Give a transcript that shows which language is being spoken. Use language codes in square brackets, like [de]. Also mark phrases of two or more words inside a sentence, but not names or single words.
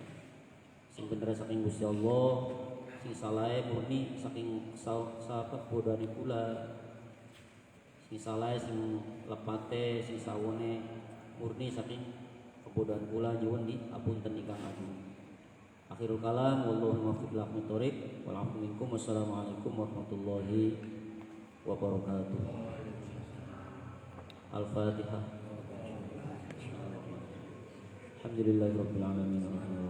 [jv] Sing bener saking Gusti Allah, sing salahe murni saking sakebodohane kula. Sing salahe sing lepate, sing sawone murni saking kebodohan kula nyuwun diapunten ingkang agung. [ar] آخر الكلام والله الموفق إلى أقوم الطريق والعفو منكم. والسلام عليكم ورحمة الله وبركاته. الفاتحة. الحمد لله رب العالمين.